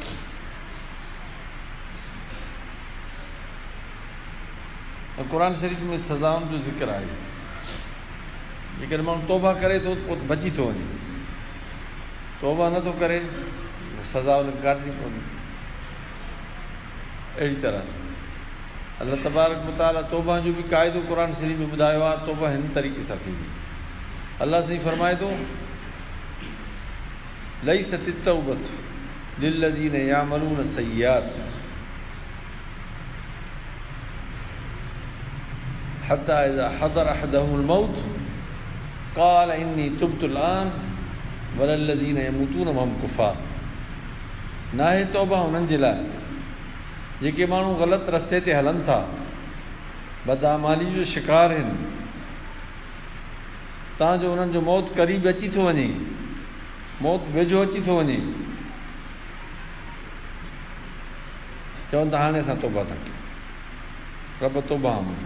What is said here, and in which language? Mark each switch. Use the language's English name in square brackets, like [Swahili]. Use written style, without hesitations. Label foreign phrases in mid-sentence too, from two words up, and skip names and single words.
[Sindhi] ऐं क़ुर शरीफ़ में सज़ाउनि जो ज़िक्र आहे। जेकॾहिं माण्हू तौबा करे थो पोइ बची थो वञे, तौबा नथो करे सज़ा हुनखे काटणी पवंदी। अहिड़ी तरह सां अल्लाह तबारक व तआला तौबा जो बि क़ाइदो क़ुर शरीफ़ में ॿुधायो आहे। तौबा हिन तरीक़े सां थींदी। अल्लाह साईं फरमाए थो, [Arabic] ليست توبة للذين يعملون سيئات حتى إذا حضر أحدهم الموت قال إني تبت الآن وللذين يموتون وهم كفار. [Sindhi] नाहे तौबा हुननि जे लाइ जेके माण्हू ग़लति रस्ते ते हलनि था, बदआमाली जो शिकार आहिनि, तव्हांजो उन्हनि जो मौत क़रीब अची थो वञे, मौत वेझो अची थो वञे, चवनि था हाणे असां तौबा था कयूं, रब तौबा मुंहिंजी।